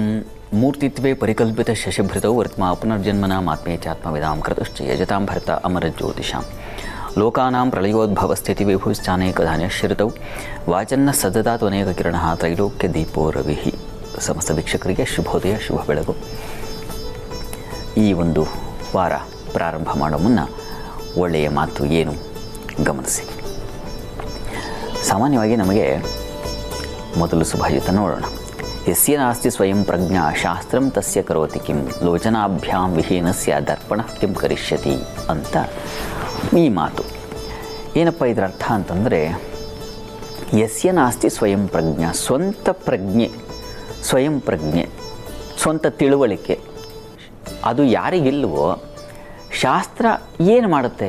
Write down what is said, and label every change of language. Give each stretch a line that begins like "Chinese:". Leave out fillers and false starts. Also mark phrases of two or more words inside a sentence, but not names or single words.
Sanskrit: ಮೂರ್ತಿತ್ವೇ ಪರಿಕಲ್ಪಿತ ಶಶಭೃತೌ ವರ್ತ್ಮಾ ಪುನರ್ಜನ್ಮನ ಮಾತ್ಮೇ ಚಾತ್ಮವಿದಾಂ ಕೃತಶ್ಚ ಯಜತಾಂ ಭರ್ತ ಅಮರ ಜ್ಯೋತಿಷಾಂ ಲೋಕಾನಾಂ ಪ್ರಳಯೋದ್ಭವ ಸ್ಥಿತಿ ವಿಭುಶ್ಚಾನೇಕಧಾನ್ಯಶ್ರಿತೌ ವಾಚನ್ನ ಸದದಾತು ಅನೇಕ ಕಿರಣ ತ್ರೈಲೋಕ್ಯ ದೀಪೋ ರವಿಹಿ.
Kannada: ಸಮಸ್ತ ವೀಕ್ಷಕರಿಗೆ ಶುಭೋದಯ, ಶುಭ ಬೆಳಗು. ಈ ಒಂದು ವಾರ ಪ್ರಾರಂಭ ಮಾಡೋ ಮುನ್ನ ಒಳ್ಳೆಯ ಮಾತು ಏನು ಗಮನಿಸಿ. ಸಾಮಾನ್ಯವಾಗಿ ನಮಗೆ ಮೊದಲು ಸುಭಾಷಿತ ನೋಡೋಣ.
Sanskrit: ಯಸ್ಯ ನಾಸ್ತಿ ಸ್ವಯಂ ಪ್ರಜ್ಞಾ ಶಾಸ್ತ್ರಂ ತಸ್ಯ ಕರೋತಿ ಕಿಂ ಲೋಚನಾಭ್ಯಾಂ ವಿಹೀನಸ್ಯ ದರ್ಪಣ ಕಿಂ ಕರಿಷ್ಯತಿ
Kannada: ಅಂತ ಈ ಮಾತು. ಏನಪ್ಪ ಇದರ ಅರ್ಥ ಅಂತಂದರೆ,
Sanskrit: ಯಸ್ಯ ನಾಸ್ತಿ ಸ್ವಯಂ ಪ್ರಜ್ಞಾ,
Kannada: ಸ್ವಂತ ಪ್ರಜ್ಞೆ, ಸ್ವಯಂ ಪ್ರಜ್ಞೆ, ಸ್ವಂತ ತಿಳುವಳಿಕೆ ಅದು ಯಾರಿಗಿಲ್ವೋ ಶಾಸ್ತ್ರ ಏನು ಮಾಡುತ್ತೆ?